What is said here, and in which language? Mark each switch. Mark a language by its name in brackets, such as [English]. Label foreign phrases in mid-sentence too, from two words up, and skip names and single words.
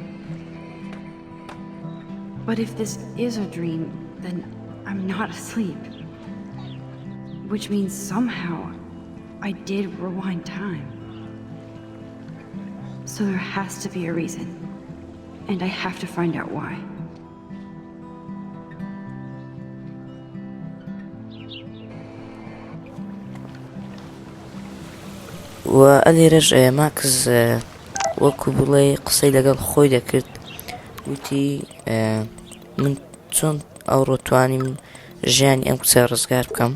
[English] But if this is a dream, then I'm not asleep. Which means somehow I did rewind time. So there has to be a reason. And I have to find out why. [Central Kurdish] و ئەلێرەش ماکس وەکو بڵێ قسەی لەگەڵ خۆی دەکرد، وتی من چۆن ئەوڕۆ توانیم ژیانی ئەم کچە ڕزگار بکەم.